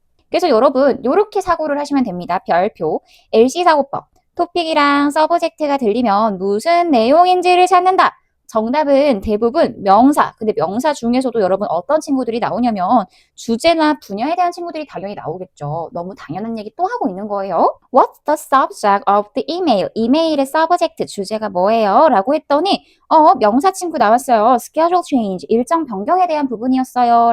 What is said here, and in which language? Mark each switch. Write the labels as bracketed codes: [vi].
[ko] 그래서 여러분 이렇게 사고를 하시면 됩니다. 별표, LC 사고법, 토픽이랑 서브젝트가 들리면 무슨 내용인지를 찾는다. 정답은 대부분 명사. 근데 명사 중에서도 여러분 어떤 친구들이 나오냐면 주제나 분야에 대한 친구들이 당연히 나오겠죠. 너무 당연한 얘기 또 하고 있는 거예요. [en] What's the subject of the email? [ko] 이메일의 subject 주제가 뭐예요? 라고 했더니 명사 친구 나왔어요. Schedule change, 일정 변경에 대한 부분이었어요.